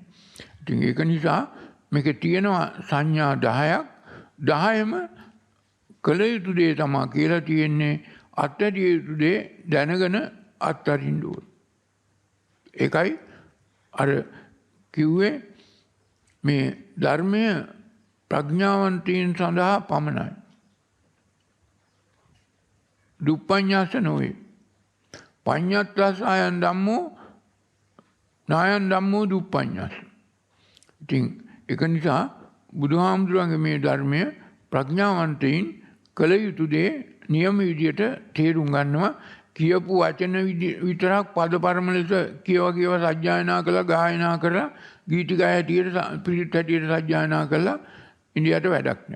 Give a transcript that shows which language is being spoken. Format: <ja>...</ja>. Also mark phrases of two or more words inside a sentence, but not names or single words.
<si>ඉතින් ඒක නිසා මේකේ තියෙනවා සංඥා 10ක් 10ම කළ යුතු දේ තමයි කියලා තියෙන්නේ අත්හැරිය යුතු දේ දැනගෙන අත්හරින්න ඕනේ. ඒකයි අර කිව්වේ මේ ධර්මය ප්‍රඥාවන්තයන් සඳහා පමණයි. දුප්පඤ්ඤාස නොවේ.</si> <pi>පඤ්ඤත්තස් ආයන් ධම්මෝ නායන් ධම්මෝ දුප්පඤ්ඤාස.</pi> <si>ඉතින් ඒක නිසා බුදුහාමුදුරන්ගේ මේ ධර්මය ප්‍රඥාවන්තයින් කළ යුතු දේ නියම විදියට තේරුම් ගන්නවා. කියපු වචන විතරක් පද පරම ලෙස කියව සජ්ජායනා කළා ගායනා කරලා ගීතිකය හැටියට පිරිත් හැටියට සජ්ජායනා කළා ඉන්දියාට වැඩක් නෑ.</si>